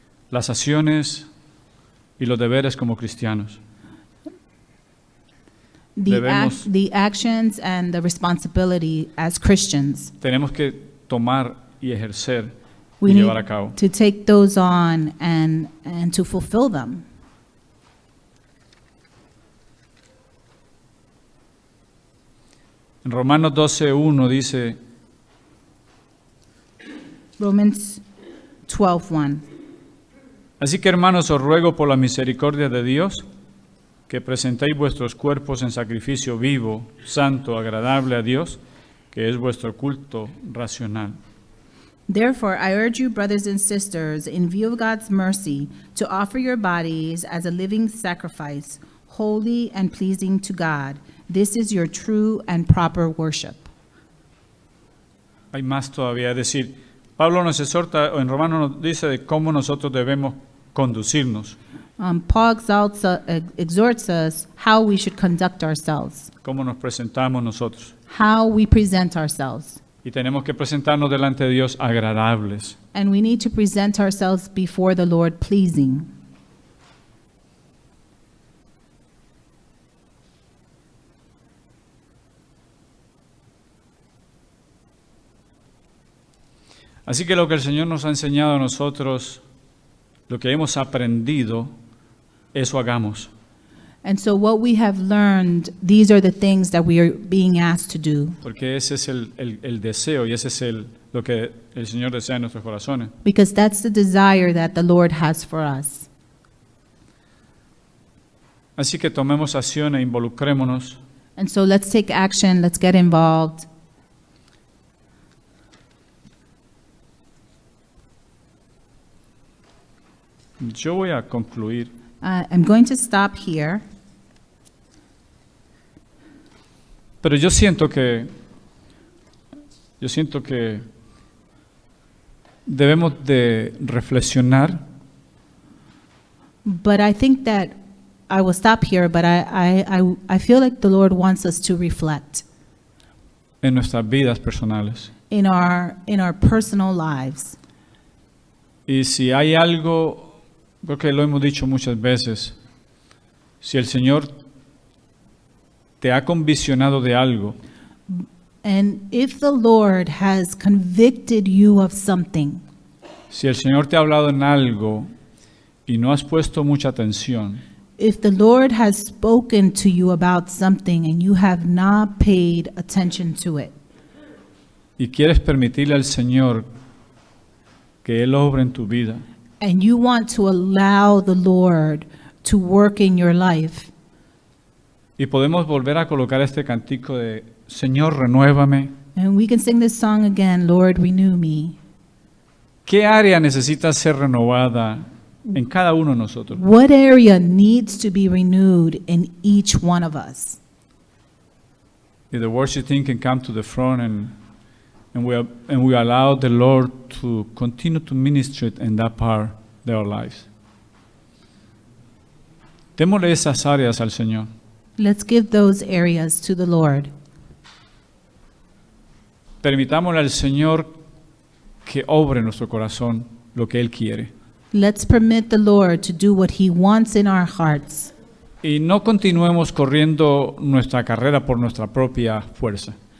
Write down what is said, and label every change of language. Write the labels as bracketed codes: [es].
[es] las acciones y los deberes como cristianos. Debemos- [en] the actions and the responsibility as Christians. [es] Tenemos que tomar y ejercer [en] We [es] y [en] need [es] llevar a cabo. [en] to take those on and to fulfill them. [es] En Romanos 12:1 dice, [en] Romans 12:1. [es] así que hermanos os ruego por la misericordia de Dios que presentéis vuestros cuerpos en sacrificio vivo, santo, agradable a Dios, que es vuestro culto racional. [en] Therefore, I urge you, brothers and sisters, in view of God's mercy, to offer your bodies as a living sacrifice, holy and pleasing to God. This is your true and proper worship. [es] Hay más todavía, es decir, Pablo nos exhorta, o en Romanos nos dice de cómo nosotros debemos conducirnos, [en] Paul exhorts us how we should conduct ourselves, [es] cómo nos presentamos nosotros. [en] how we present ourselves. [es] Y tenemos que presentarnos delante de Dios agradables. [en] And we need to present ourselves before the Lord pleasing. [es] Así que lo que el Señor nos ha enseñado a nosotros, lo que hemos aprendido, eso hagamos. [en] And so what we have learned, these are the things that we are being asked to do, [es] Porque ese es el deseo y ese es lo que el Señor desea en nuestros corazones. [en] because that's the desire that the Lord has for us. [es] Así que tomemos acción e involucrémonos [en] And so let's take action, let's get involved. [es] Yo voy a concluir, [en] I'm going to stop here, [es] pero yo siento que debemos de reflexionar [en] but I think that I will stop here, but I feel like the Lord wants us to reflect [es] en nuestras vidas personales. [en] in our personal lives. [es] Y si hay algo, creo que lo hemos dicho muchas veces, si el Señor te ha conviccionado de algo, [en] And if the Lord has convicted you of something, [es] si el Señor te ha hablado en algo y no has puesto mucha atención, [en] if the Lord has spoken to you about something and you have not paid attention to it, [es] y quieres permitirle al Señor que Él obre en tu vida, [en] and you want to allow the Lord to work in your life, [es] y podemos volver a colocar este cantico de Señor, renuévame. [en] and we can sing this song again, Lord, renew me. [es] ¿Qué área necesita ser renovada en cada uno de nosotros? [en] What area needs to be renewed in each one of us? If the worship team can come to the front and we allow the Lord to continue to minister in that part of their lives. [es] Démosle esas áreas al Señor. [en] Let's give those areas to the Lord. [es] Permitámosle al Señor que obre en nuestro corazón lo que Él quiere. [en] Let's permit the Lord to do what He wants in our hearts. [es] Y no continuemos corriendo nuestra carrera por nuestra propia fuerza.